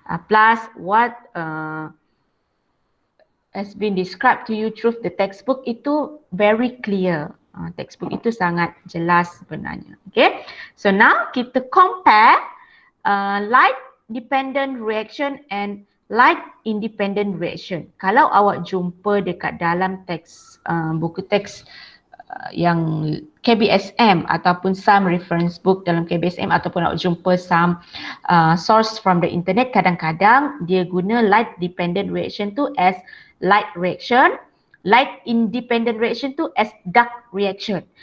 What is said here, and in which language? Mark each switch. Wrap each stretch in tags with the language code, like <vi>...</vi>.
<en>Plus what has been described to you through the textbook itu very clear.</en> <ms>Textbook itu sangat jelas sebenarnya.</ms> <en>Okay, so now kita compare light dependent reaction and light independent reaction.</en> <ms>Kalau awak jumpa dekat dalam teks buku teks yang KBSM ataupun</ms> <en>some reference book</en> <ms>dalam KBSM ataupun awak jumpa</ms> <en>some source from the internet,</en> <ms>kadang-kadang dia guna light dependent reaction tu</ms> <en>as light reaction,</en> <ms>light independent reaction tu</ms> <en>as dark reaction.</en>